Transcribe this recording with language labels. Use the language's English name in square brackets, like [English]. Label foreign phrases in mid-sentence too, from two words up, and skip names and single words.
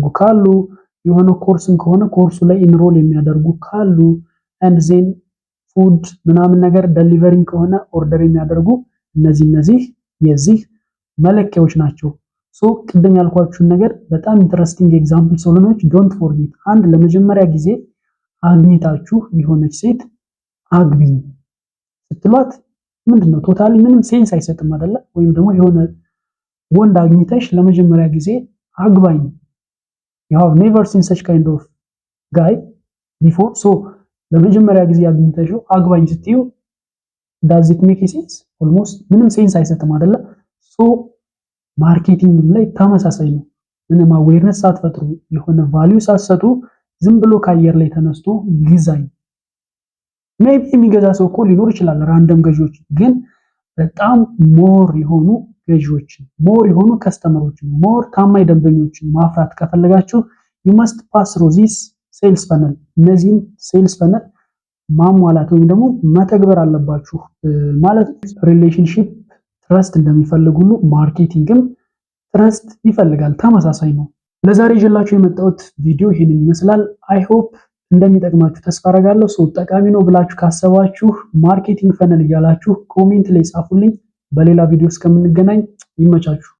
[Amharic] ካሉ፣ የሆነ ኮርስም ከሆነ ኮርሱ ላይ ኢንሮል የሚያደርጉ ካሉ፣ [English] and then [Amharic] ፉድ ምናምን ነገር ደሊቨሪንግ ከሆነ ኦርደር የሚያደርጉ እነዚህ የዚህ መለኪያዎች ናቸው። ሶ ቅድም ያልኳችሁን ነገር በጣም [English] interesting example [Amharic] ሶሉኖች [English] don't forget። [Amharic] አንድ ለመጀመሪያ ጊዜ አግኝታችሁ የሆነች ሴት አግቢኝ ስትሏት ምንድነው ቶታሊ ምንም ሴንስ አይሰጥም አይደለ? ወይም ደግሞ የሆነ ወንድ አግኝተሽ ለመጀመሪያ ጊዜ አግባኝ [English] you have never seen such kind of guy before, so [Amharic] ለመጀመሪያ ጊዜ አግኝተሽው አግባኝ ስትዩ [English] does it make sense? [Amharic] almost ምንም ሴንስ አይሰጥም አይደለ? ሶ ማርኬቲንግ ላይ ተመሳሳይ ነው። ምንም አዌርነስ ሳትፈጥሩ የሆነ ቫልዩ ሳትሰጡ ዝም ብሎ ከአየር ላይ ተነስቶ ግዛኝ ሜቢ የሚገዛ ሰው እኮ ሊኖር ይችላል፣ ራንደም ገዢዎች። ግን በጣም ሞር የሆኑ ገዢዎችን፣ ሞር የሆኑ ከስተመሮችን፣ ሞር ታማኝ ደንበኞችን ማፍራት ከፈለጋችሁ [English] you must pass through this sales funnel። [Amharic] እነዚህን [English] sales funnel [Amharic] ማሟላት ወይም ደግሞ መተግበር አለባችሁ ማለት ሪሌሽንሺፕ ትረስት እንደሚፈልግ ሁሉ ማርኬቲንግም ትረስት ይፈልጋል፣ ተመሳሳይ ነው። ለዛሬ ይዤላችሁ የመጣሁት ቪዲዮ ይሄንን ይመስላል። [English] I hope [Amharic] እንደሚጠቅማችሁ ተስፋ አደርጋለሁ። ሰው ጠቃሚ ነው ብላችሁ ካሰባችሁ [English] marketing funnel [Amharic] እያላችሁ ኮሜንት ላይ ጻፉልኝ። በሌላ ቪዲዮ እስከምንገናኝ ይመቻችሁ።